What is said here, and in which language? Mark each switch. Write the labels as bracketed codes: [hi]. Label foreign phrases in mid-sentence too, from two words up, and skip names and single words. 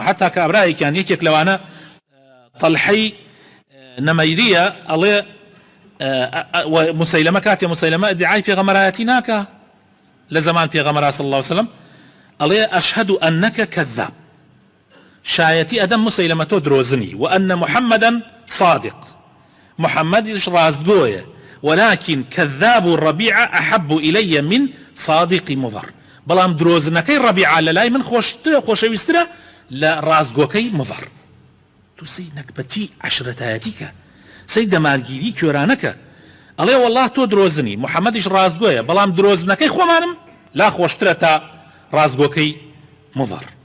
[ckb] حتا کابرایەکیان یەکێک لەوانە تەلحەی نەمەیریە ئەڵێ مسەیلەمە کاتێ مسەیلەمە ئیدعای پێغەمبەرایەتی ناکە لە زەمان پێغەمبەر [ar] صلی الله عليه وسلم، [ckb] ئەڵێ [ar] ئەشهەدو ئەنەکە کەذاب، [ckb] شایەتی ئەدەم مسەیلەمە تۆ درۆزنی، [ar] و ئەنە محەممەدەن صادق، [ckb] محەممەدیش ڕاستگۆیە، [ar] ولكن كذاب الربيع أحب إلي من صادق مضر. [ckb] بەڵام درۆزنەکەی ڕەبیعە لە لای من خۆشەویسترە لە ڕاستگۆکەی مضر. تو سەی نەکبەتی عەشرەتایەتیکە، سەی دەمارگیری کوێرانەکە. ئەڵێ وەڵڵاه تۆ درۆزنی، محەممەدیش ڕاستگۆیە، بەڵام درۆزنەکەی خۆمانم لا خۆشترە تا ڕاستگۆکەی مضر.